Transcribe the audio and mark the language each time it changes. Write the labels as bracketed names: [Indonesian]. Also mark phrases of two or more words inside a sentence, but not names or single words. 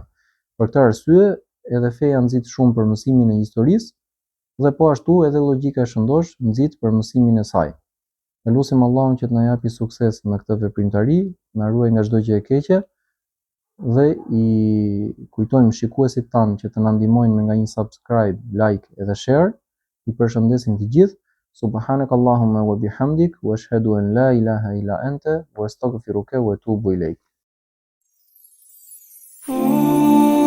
[Albanian] Për këtë arsye, edhe feja nxit shumë për mësimin e historisë dhe po ashtu edhe logjika e shëndosh nxit për mësimin e saj. Ne lutim Allahun që të na japi sukses në këtë veprimtari, na ruaj nga çdo gjë e keqe dhe i kujtojmë shikuesit tanë që të na ndihmojnë me nga një subscribe, like edhe share. I përshëndesim të gjithë. [Arabic] سبحانك اللهم وبحمدك وأشهد أن لا إله إلا أنت وأستغفرك وأتوب إليك.